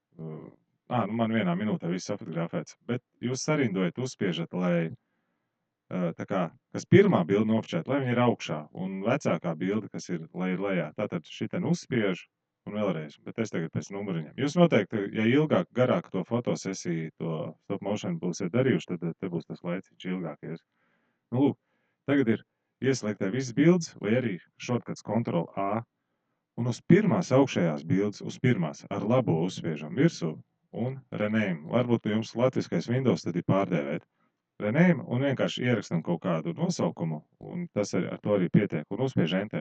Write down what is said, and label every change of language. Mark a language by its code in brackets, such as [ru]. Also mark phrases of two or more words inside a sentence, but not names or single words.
[lv] Man vienā minūtē viss fotografēts, bet jūs sarindojat, uzspiežat, lai kas pirmā bilde nofočēta, lai viņa ir augšā, un vecākā bilde, kas ir, lai ir lejā. Tātad šitien uzspiež un vēlreiz, bet es tagad pēc numuriņiem. Jūs noteikti, ja ilgāk, garāk to fotosesiju, to [en] stop motion [lv] būsiet darījuši, tad te būs tas laiciņš ilgākies. Nu, lūk, tagad ir ieslēgtē visas bildes, vai arī shortcuts Ctrl+A, un uz pirmās augšējās bildes, uz pirmās ar labo uzspiežam virsū un rename. Varbūt jums latviskais Windows tad ir pārdēvēt. Rename un vienkārši ierakstam kaut kādu nosaukumu, un tas ar to arī pietiek, un uzspiež Enter.